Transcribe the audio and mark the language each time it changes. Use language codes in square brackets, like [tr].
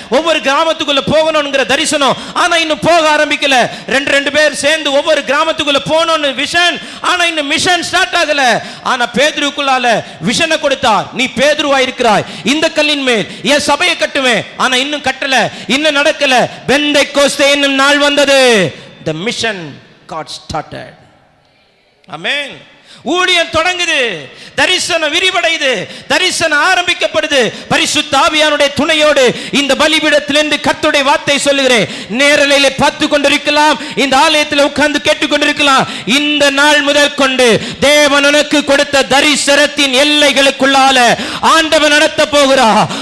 [ta] ஒவ்வொரு கிராமத்துக்குள்ள போகணுங்கிற தரிசனம், ஆனா இன்னும் போக ஆரம்பிக்கல. ரெண்டு பேர் சேர்ந்து ஒவ்வொரு கிராமத்துக்குள்ள போகணும்னு விஷன், ஆனா இன்னும் [en] mission start [ta] ஆகல. ஆனா பேதுருக்குள்ளால விஷனை கொடுத்தார். நீ பேதுருவா இருக்கிறாய், இந்த கல்லின் மேல் என் சபையை கட்டுவேன். ஆனா இன்னும் கட்டல, இன்னும் நடக்கல. பெந்தைக்கோஸ்தே என்னும் நாள் வந்தது. [en] The mission got started. Amen. [ta] ஊழியம் தொடங்குது, தரிசனம் விரிவடையுது, தரிசனம் ஆரம்பிக்கப்படுது. பரிசுத்த ஆவியானுடைய துணையோடு இந்த பலிபீடத்திலிருந்து கர்த்தருடைய வார்த்தை சொல்லுகிறேன். நேரலையிலே பார்த்து கொண்டிருக்கலாம், இந்த ஆலயத்தில் உட்கார்ந்து கேட்டுக்கொண்டிருக்கலாம். இந்த நாள் முதல் கொண்டு தேவன் உனக்கு கொடுத்த தரிசனத்தின் எல்லைகளுக்குள்ளால ஆண்டவன் நடத்த போகிறார்.